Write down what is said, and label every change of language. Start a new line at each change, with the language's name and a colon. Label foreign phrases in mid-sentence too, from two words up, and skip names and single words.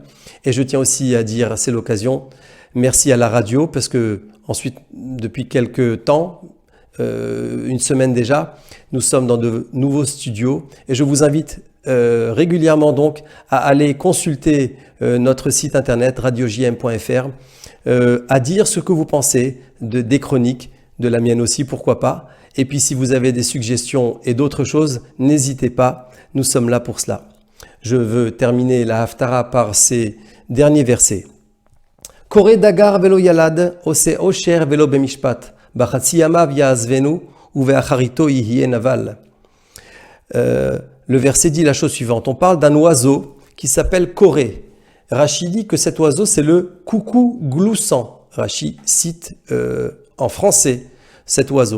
French: Et je tiens aussi à dire, c'est l'occasion, merci à la radio, parce que ensuite, depuis quelques temps, une semaine déjà, nous sommes dans de nouveaux studios et je vous invite régulièrement donc à aller consulter notre site internet radiojm.fr, à dire ce que vous pensez des chroniques, de la mienne aussi, pourquoi pas. Et puis si vous avez des suggestions et d'autres choses, n'hésitez pas, nous sommes là pour cela. Je veux terminer la Haftara par ces derniers versets.
Hebrew: קורא דגר ולא ילד, עושה עושר ולא במשפט.
French: Le verset dit la chose suivante. On parle d'un oiseau qui s'appelle Corée. Rachi dit que cet oiseau, c'est le coucou gloussant. Rachi cite en français cet oiseau.